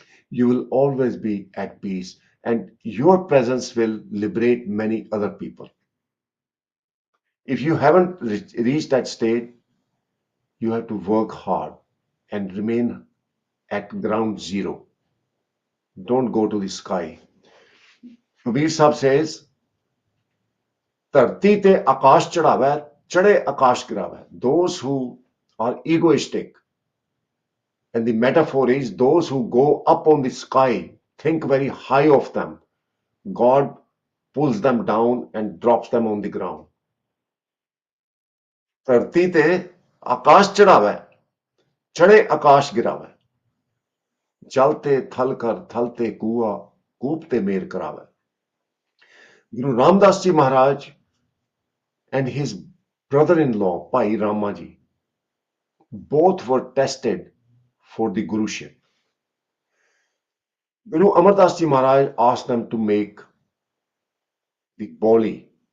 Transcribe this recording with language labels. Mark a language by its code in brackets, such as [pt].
[en] You will always be at peace, and your presence will liberate many other people. If you haven't reached that state, you have to work hard and remain at ground zero. Don't go to the sky. Kabir Sahib says, [pa] ਧਰਤੀ ਤੇ ਆਕਾਸ਼ ਚੜਾਵੇ ਚੜੇ ਆਕਾਸ਼ ਗਿਰਾਵੇ. [en] Those who are egoistic, and the metaphor is those who go up on the sky, think very high of them. God pulls them down and drops them on the ground. [pa] ਧਰਤੀ ਤੇ ਆਕਾਸ਼ ਚੜਾਵੇ ਚੜੇ ਆਕਾਸ਼ ਗਿਰਾਵੇ. ਜਲ ਤੇ ਥਲ ਕਰ ਥਲ ਤੇ ਕੂਆ ਕੂਪ ਤੇ ਮੇਰ ਕਰਾਵੇ. [en] Guru Ramdas Ji Maharaj and his brother-in-law, Bhai Ramaji, both were tested for the Guruship. Guru Amardeep Singh Maharaj asked them to make the Boli.